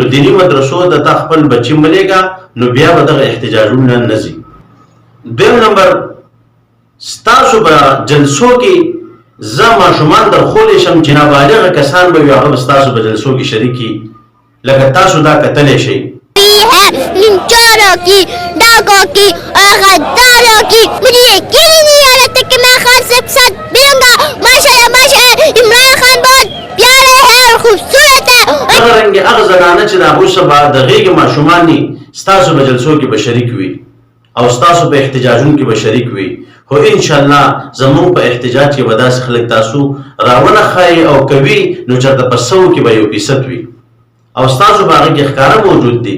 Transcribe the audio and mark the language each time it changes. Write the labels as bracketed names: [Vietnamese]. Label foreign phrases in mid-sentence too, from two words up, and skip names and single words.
[Pashto] نو دیني مدرسو د تا خپل بچي ملېږه نو بیا به دغه احتجاجونه نه ځي. دویم نمبر ستاسو به جلسو کې زه ماشومان در خولی شم چې نابالغه کسان به وي هغه به ستاسو په جلسو کې شریکي لکه تاسو دا کتلی شئ. [Urdu] چوروں کی ڈاکوں کی اور غداروں کی مجھے یقین نہیں آ رہا تھا کہ میں خان سے ساتھ ملوں گا. ماشاءاللہ عمران خان بہت پیارے ہے اور خوبصورت ہے. [Pashto] دغه رنګې هغه زنانه چې د هغوی څخه به د غېږې ماشومان دي ستاسو په جلسو کې به شریک وي او ستاسو په احتجاجونو کې به شریک وي. خو انشاءالله زموږ په احتجاج کې به داسې خلک تاسو راونه ښایي او کوي نو چېرته په 100 کې به 1% وي او ستاسو په هغه کې ښکاره موجود دي.